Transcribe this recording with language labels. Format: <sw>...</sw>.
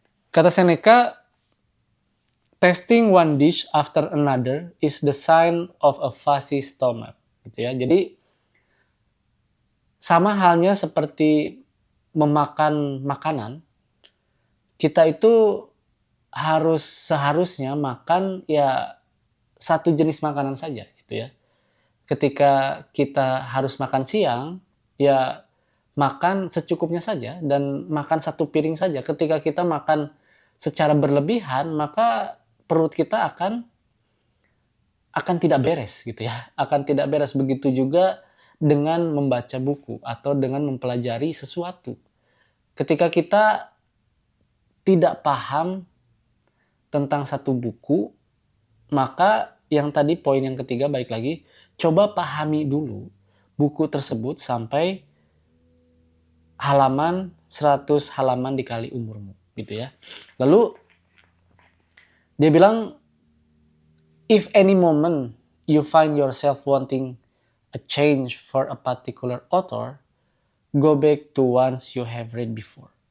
<id>Kata Seneca,</id> <en>tasting one dish after another is the sign of a fussy stomach.</en> <id>Gitu ya. Jadi sama halnya seperti memakan makanan, kita itu seharusnya makan ya satu jenis makanan saja gitu ya. Ketika kita harus makan siang, ya makan secukupnya saja dan makan satu piring saja. Ketika kita makan secara berlebihan, maka perut kita akan tidak beres gitu ya. Akan tidak beres. Begitu juga dengan membaca buku atau dengan mempelajari sesuatu. Ketika kita tidak paham tentang satu buku, Maka yang tadi poin yang ketiga, baik lagi, coba pahami dulu buku tersebut sampai halaman 100 halaman dikali umurmu gitu ya. Lalu dia bilang,</id> <en>if any moment you find yourself wanting a change for a particular author, go back to ones you have read before.</en>